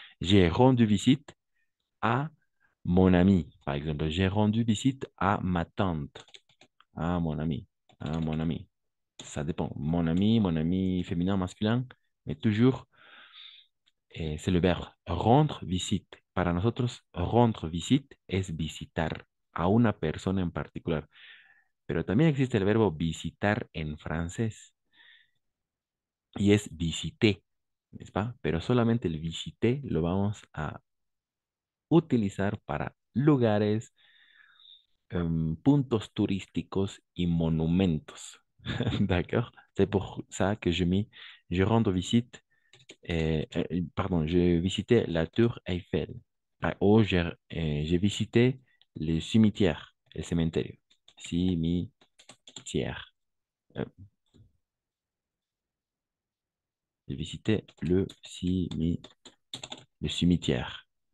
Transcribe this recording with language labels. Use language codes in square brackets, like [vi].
[fr] J'ai rendu visite à mon ami. Par exemple, j'ai rendu visite à ma tante. À mon ami. À mon ami. Ça dépend. Mon ami féminin, masculin, mais toujours, c'est le verbe rendre visite. [es] Para nosotros, rendre visite es visitar a una persona en particular. Pero también existe el verbo visitar en francés y es visiter, [fr] ¿n'est-ce pas? [es] Pero solamente el visiter lo vamos a utilizar para lugares, puntos turísticos y monumentos. [fr] D'accord? C'est pour ça que je rends visite, pardon, j'ai visité la tour Eiffel. Ou j'ai visité le cimetière, le cementerio. Cimetière. Euh, j'ai visité le cimetière.